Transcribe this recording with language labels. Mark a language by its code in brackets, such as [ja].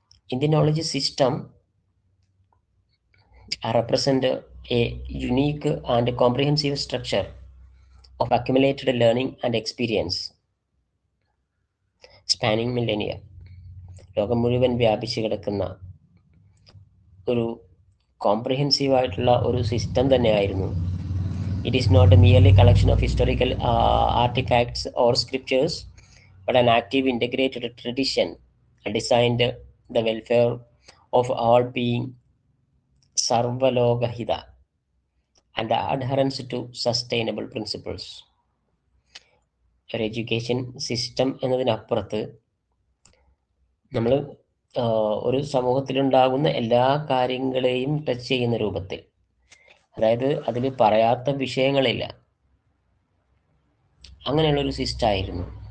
[en] Indian knowledge system represent a unique and comprehensive structure of accumulated learning and experience spanning millennia. [ml] ലോകം മുഴുവൻ വ്യാപിച്ചു കിടക്കുന്ന ഒരു comprehensive ആയിട്ടുള്ള ഒരു സിസ്റ്റം തന്നെയായിരുന്നു. [en] It is not merely a collection of historical artifacts or scriptures, but an active integrated tradition designed the welfare of all being, sarvalokahita, and the adherence to sustainable principles. [ml] ഒരു education system എന്നതിനപ്പുറത്ത് നമ്മൾ ഒരു സമൂഹത്തിലുണ്ടാകുന്ന എല്ലാ കാര്യങ്ങളെയും touch ചെയ്യുന്ന രൂപത്തിൽ, അതായത് അതിൽ പറയാത്ത വിഷയങ്ങളില്ല, അങ്ങനെയുള്ളൊരു സിസ്റ്റമായിരുന്നു.